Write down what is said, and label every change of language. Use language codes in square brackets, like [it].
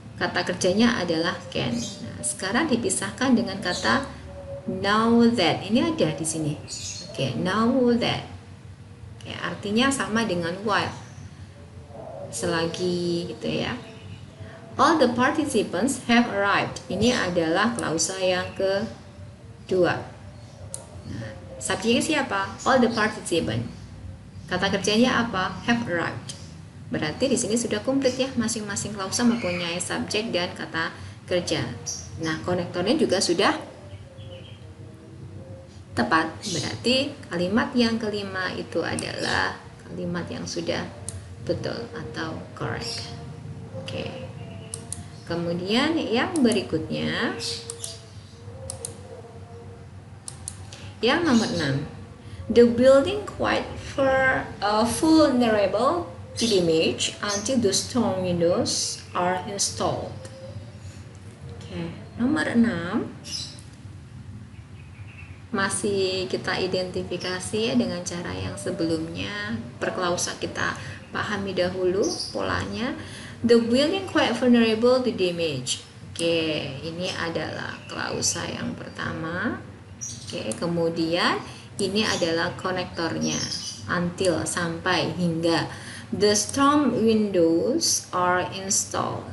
[id] Kata kerjanya adalah can. Nah, sekarang dipisahkan dengan kata [en] now that. [id] Ini ada di sini. Oke, [en] now that. [id] Oke, artinya sama dengan while. Selagi gitu ya. [en] All the participants have arrived. [id] Ini adalah klausa yang kedua. Nah, subjeknya siapa? [en] All the participants. [id] Kata kerjanya apa? [en] Have arrived. [id] Berarti di sini sudah komplit ya, masing-masing klausa mempunyai subjek dan kata kerja. Nah, konektornya juga sudah tepat. Berarti kalimat yang kelima itu adalah kalimat yang sudah betul atau correct. Oke. Kemudian yang berikutnya, yang nomor 6. [en] The building quite vulnerable to damage until the storm windows are installed. [id] Oke, nomor 6 masih kita identifikasi ya dengan cara yang sebelumnya. Perklausa kita pahami dahulu polanya. [en] The building quite vulnerable to damage. [id] Oke, ini adalah klausa yang pertama. Oke, kemudian ini adalah konektornya. Until, sampai, hingga. [en] The storm windows are installed.